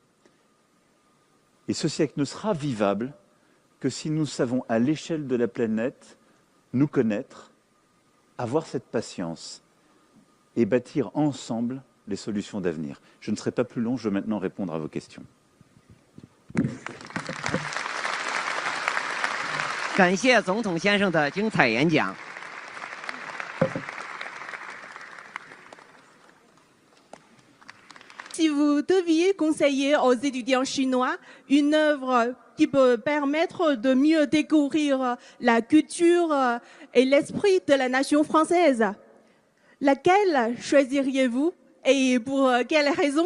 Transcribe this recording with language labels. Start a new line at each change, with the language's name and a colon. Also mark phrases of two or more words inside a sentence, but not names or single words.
French: Et ce siècle ne sera vivable que si nous savons, à l'échelle de la planète, nous connaître, avoir cette patience et bâtir ensemble les solutions d'avenir. Je ne serai pas plus long, je veux maintenant répondre à vos questions.
Chinese: 感谢总统先生的精彩演讲。
French: Si vous deviez conseiller aux étudiants chinois une œuvre qui peut permettre de mieux découvrir la culture et l'esprit de la nation française, laquelle choisiriez-vous et pour quelles raisons?